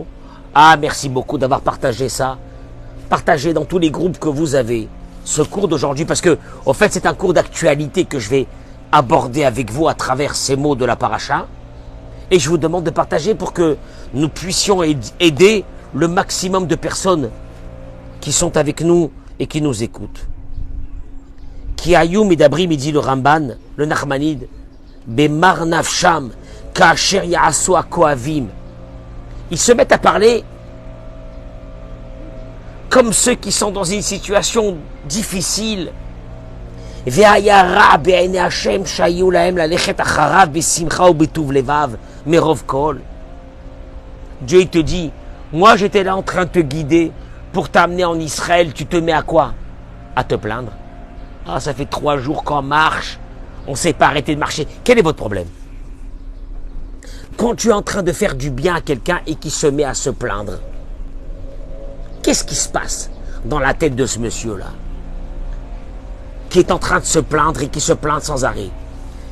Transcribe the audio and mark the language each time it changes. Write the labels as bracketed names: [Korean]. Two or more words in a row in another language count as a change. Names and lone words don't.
[French] Ah, merci beaucoup d'avoir partagé ça. Partagez dans tous les groupes que vous avez ce cours d'aujourd'hui parce que, au fait, c'est un cours d'actualité que je vais aborder avec vous à travers ces mots de la paracha. Et je vous demande de partager pour que nous puissions aider le maximum de personnes qui sont avec nous et qui nous écoutent. [Hebrew] כי היו מדברים, [French] dit le Ramban, le Nachmanide, [Hebrew] במר נפשם, כאשר יעשו הכואבים. [French] Ils se mettent à parler comme ceux qui sont dans une situation difficile. [Hebrew] ויהי רעה בעיני השם שהיו להם ללכת אחריו בשמחה ובטוב לבב מרוב כל. [French] Dieu il te dit, moi j'étais là en train de te guider pour t'amener en Israël, tu te mets à quoi? À te plaindre. Ah, ça fait 3 jours qu'on marche, on ne s'est pas arrêté de marcher. Quel est votre problème? Quand tu es en train de faire du bien à quelqu'un et qui se met à se plaindre, qu'est-ce qui se passe dans la tête de ce monsieur-là qui est en train de se plaindre et qui se plaint sans arrêt?